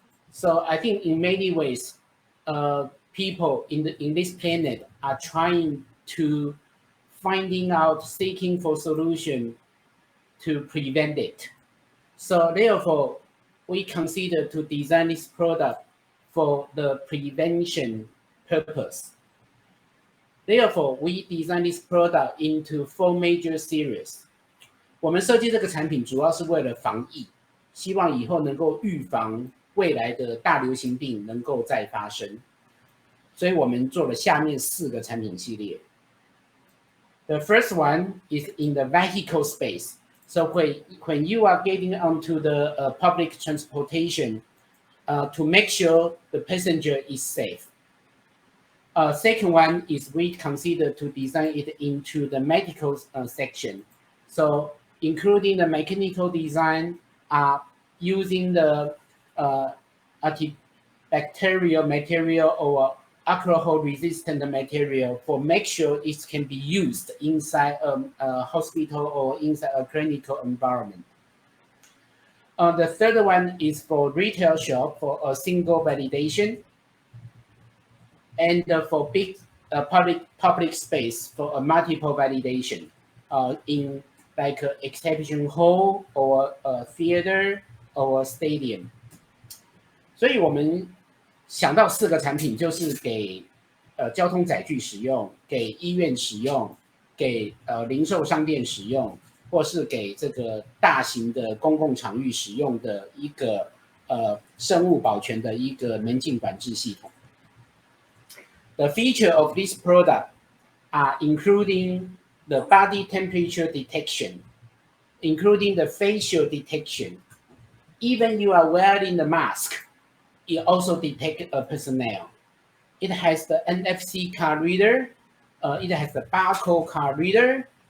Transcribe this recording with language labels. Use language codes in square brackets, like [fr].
[en] So I think in many ways, people in this planet are trying to finding out, seeking for solution to prevent it. So therefore, we consider to design this product for the prevention purpose. Therefore, we design this product into 4 major series. [zh] 我们设计这个产品主要是为了防疫，希望以后能够预防未来的大流行病能够再发生，所以我们做了下面4个产品系列。 [en] The first one is in the vehicle space. So when you are getting onto the public transportation, to make sure the passenger is safe. Second one is we consider to design it into the medical section. So including the mechanical design, using the antibacterial material or alcohol-resistant material for make sure it can be used inside a hospital or inside a clinical environment. The third one is for retail shop for a single validation, and for big public space for a multiple validation in like an exhibition hall or a theater or a stadium. [zh] 所以我们想到4个产品，就是给交通载具使用，给医院使用，给零售商店使用，或是给这个大型的公共场域使用的一个生物保全的一个门禁管制系统。 [en] The feature of this product are including the body temperature detection, including the facial detection. Even you are wearing the mask, it also detects a personnel. It has the NFC card reader. It has the barcode card reader.